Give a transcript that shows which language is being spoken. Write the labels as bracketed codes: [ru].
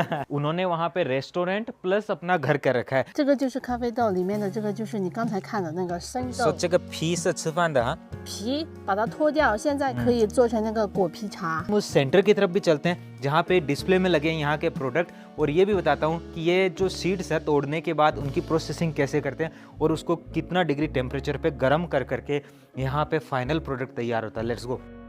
[hi] उन्होंने वहाँ पे रेस्टोरेंट प्लस अपना घर कर रखा है। [zh] 这个就是咖啡豆里面的这个就是你刚才看的那个生豆。这个皮是吃饭的哈，皮把它脱掉，现在可以做成那个果皮茶。 [hi] उस सेंटर की तरफ भी चलते हैं जहाँ पे डिस्प्ले में लगे हैं यहाँ के प्रोडक्ट, और ये भी बताता हूँ कि ये जो सीड्स है तोड़ने के बाद उनकी प्रोसेसिंग कैसे करते हैं और उसको कितना डिग्री टेम्परेचर पे गर्म कर करके यहाँ पे फाइनल प्रोडक्ट तैयार होता है। [en] Let's go.